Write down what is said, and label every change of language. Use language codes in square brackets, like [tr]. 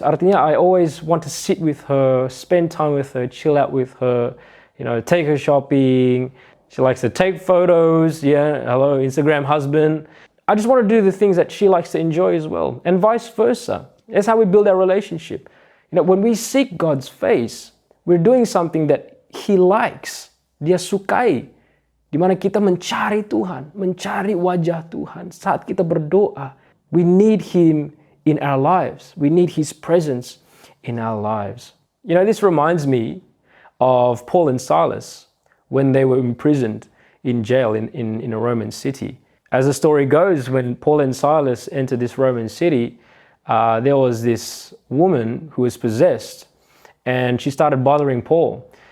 [en] Artinya, I always want to sit with her, spend time with her, chill out with her, take her shopping. She likes to take photos. Yeah, hello, Instagram husband. I just want to do the things that she likes to enjoy as well, and vice versa. That's how we build our relationship. When we seek God's face, we're doing something that He likes. [id] Dia sukai. Di mana kita mencari Tuhan, mencari wajah Tuhan. Saat kita berdoa, [en] we need Him in our lives. We need His presence in our lives. This reminds me of Paul and Silas when they were imprisoned in jail in a Roman city. As the story goes, when Paul and Silas entered this Roman city, there was this woman who was possessed, and she started bothering Paul.